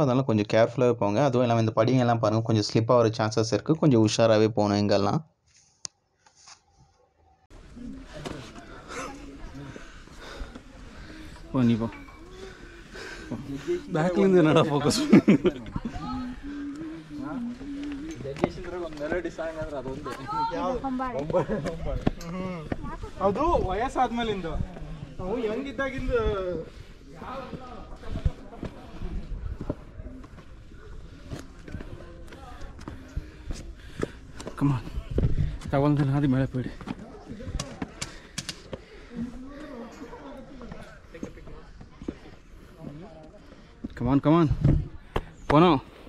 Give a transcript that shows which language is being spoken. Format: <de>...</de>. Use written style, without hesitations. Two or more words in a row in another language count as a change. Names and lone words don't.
<ta>அதனால் கொஞ்சம் கேர்ஃபுல்லாகவே போங்க. அதுவும் இல்லாமல் இந்த படிங்கெல்லாம் பாருங்கள், கொஞ்சம் ஸ்லிப்பாக வர சான்சஸ் இருக்குது. கொஞ்சம் உஷாராகவே போகணும் இங்கெல்லாம். நீ போ, பேக்லேருந்து என்னடா ஃபோக்கஸ்</ta> <kn>ಅದು ವಯಸ್ಸಾದ್ಮೇಲಿಂದ ನಾವು ಹೆಂಗಿದ್ದಾಗಿಂದ</kn> <ta>கமா தவழ்ந்து நாதி மேலே போயிடு.</ta> <en>come on come on</en> <ta>போனோம்.</ta>